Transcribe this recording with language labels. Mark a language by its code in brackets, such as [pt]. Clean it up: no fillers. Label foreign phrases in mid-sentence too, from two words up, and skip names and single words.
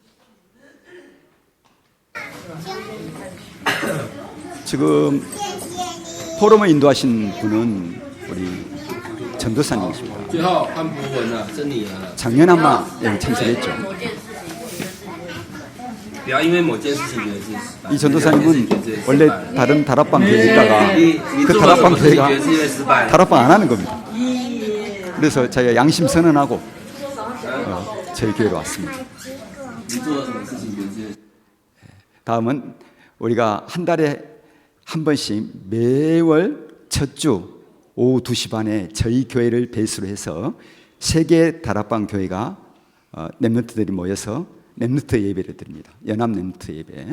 [ko] 지금 포럼을 인도하신 분은 우리 전도사님이십니다. 작년 아마 여기 참석했죠. [zh] 不要因为某件事情觉得是失败。 [ko] 이 전도사님은 [zh] 觉得是失败 [ko] 원래 다른 다락방 교회에 있다가 [zh] 你 [ko] 그 [zh] 做了什 [ko] 다락방 [zh] 么事情觉 [ko] 교회가 [zh] 得是因为失败， [ko] 다락방 안 하는 겁니다. 그래서 자기가 양심 선언하고 저희 교회로 왔습니다. [zh] 你做了什么事情觉得是 [ko] 다음은 우리가 한 달에 한 번씩 매월 첫 주 오후 2시 반에 저희 교회를 베이스로 해서 세계 다락방 교회가 렘넌트들이 모여서 렘넌트 예배를 드립니다. 연합 렘넌트 예배.